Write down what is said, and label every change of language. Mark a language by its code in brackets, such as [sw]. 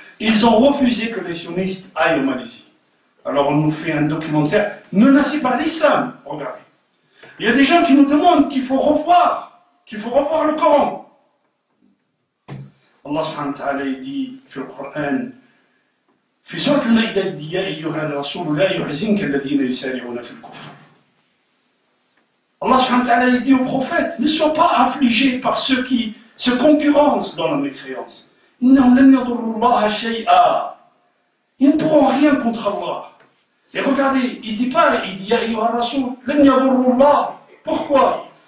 [fr] Ils ont refusé que les sionistes aillent en Malaisie. Alors on nous fait un documentaire menacé par l'islam. Regardez. Il y a des gens qui nous demandent qu'il faut revoir le Coran. Allah subhanahu wa ta'ala dit dans le Coran, [ar] في سورة المائدة يا أيها الرسول لا يحزنك الذين يسارعون في الكفر. [fr] Allah subhanahu wa ta'ala dit au prophète, ne sois pas affligé par ceux qui se concurrencent dans la mécréance. [ar] إنهم لن يضروا الله شيئا. [fr] Ils ne pourront rien contre Allah. Et regardez, il dit [ar] Ya ayyuha rasoul, lan yadurru Allah. [fr] Pourquoi?